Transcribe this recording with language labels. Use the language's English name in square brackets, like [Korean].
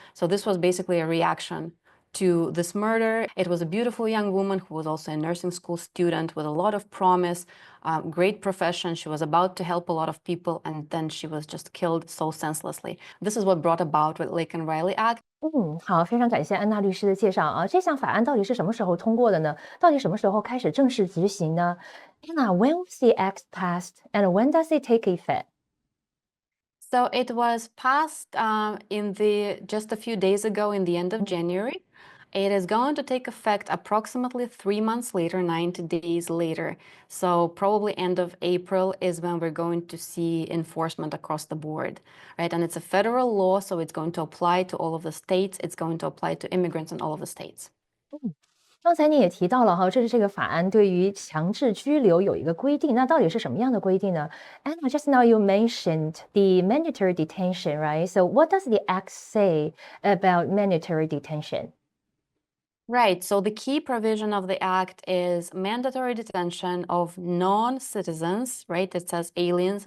[English] So this was basically a reaction to this murder. It was a beautiful young woman who was also a nursing school student with a lot of promise, great profession. She was about to help a lot of people, and then she was just killed so senselessly. This is what brought about with Laken Riley Act. [Chinese] 好，非常感谢安娜律师的介绍这项法案到底是什么时候通过的呢？到底什么时候开始正式执行呢？ [English] Anna, when was the act passed and when does it take effect? So it was passed just a few days ago in the end of January. It is going to take effect approximately 3 months later, 90 days later. So probably end of April is when we're going to see enforcement across the board, right? And it's a federal law, so it's going to apply to all of the states. It's going to apply to immigrants in all of the states. [Chinese] 刚才你也提到了这个法案对于强制拘留有一个规定，那到底是什么样的规定呢？ [English] Anna, just now you mentioned the mandatory detention, right? So what does the act say about mandatory detention? Right. So the key provision of the act is mandatory detention of non-citizens, right? It says aliens.